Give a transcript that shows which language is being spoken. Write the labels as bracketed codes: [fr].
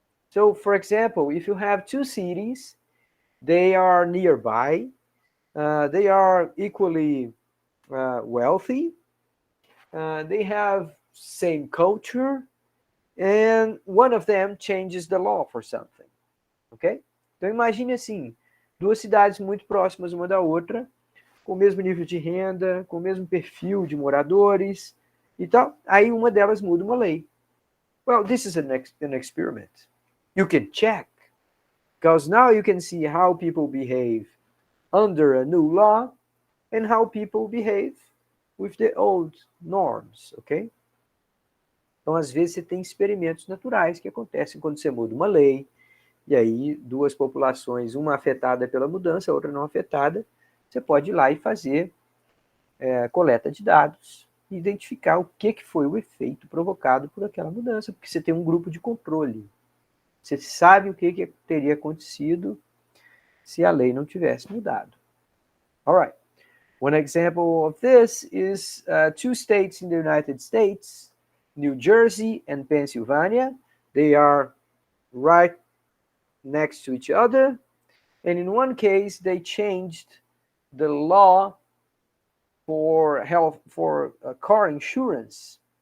[en] So, for example, if you have two cities, they are nearby, they are equally wealthy, they have same culture, and one of them changes the law for something, ok? [pt] Então imagine assim, duas cidades muito próximas uma da outra, com o mesmo nível de renda, com o mesmo perfil de moradores e tal, aí uma delas muda uma lei. [en] Well, this is an experiment. You can check, because now you can see how people behave under a new law and how people behave with the old norms, ok? [pt] Então, às vezes, você tem experimentos naturais que acontecem quando você muda uma lei, e aí duas populações, uma afetada pela mudança, a outra não afetada, você pode ir lá e fazer coleta de dados e identificar o que foi o efeito provocado por aquela mudança, porque você tem um grupo de controle. Você sabe o que teria acontecido se a lei não tivesse mudado. [en] All right. One example of this is two states in the United States, New Jersey and Pennsylvania. They are right next to each other. And in one case, they changed the law for car insurance.